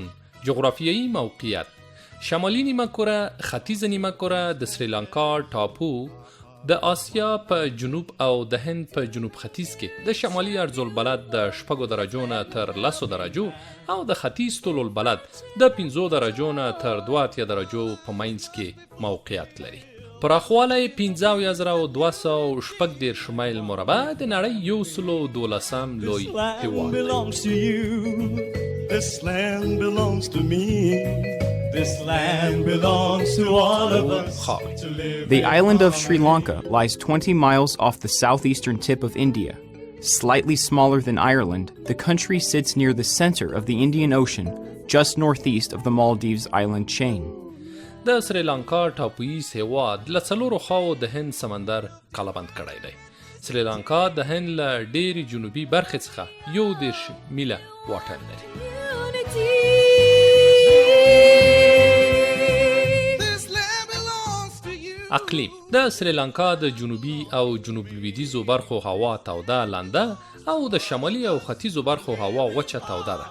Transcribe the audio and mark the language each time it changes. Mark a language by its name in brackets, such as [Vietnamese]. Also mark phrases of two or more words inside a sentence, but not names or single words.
[Pashto] جغرافیایي موقعیت: شمالي نیمه کره، ختیځه نیمه کره د سریلانکا ټاپو د آسیا په جنوب او د هند په جنوب ختیځ کې د شمالي ارضالبلد د 6 درجو نه تر 10 درجو او د ختیځ طول البلد د 5 درجو نه تر 2 درجو په مینځ کې موقعیت لري. پراخوالی 15,218 میل مربع د نړۍ 112 لوی هیواد دی. [English] This land belongs to me. This land belongs to all of us. The island of Sri Lanka lies 20 miles off the southeastern tip of India. Slightly smaller than Ireland, the country sits near the center of the Indian Ocean, just northeast of the Maldives island chain. [Pashto] د سریلانکا ټاپویز هیواد له څلورو خواو د هند سمندر کلابند کړی دی. سریلانکا د هند له ډېرې جنوبي برخې څخه 11 میله واټن لري. اقلیم: د سریلانکا د جنوبي او جنوب لویدیځو برخو هوا توده لنده او د شمالي او ختیځو برخو هوا وچه توده ده.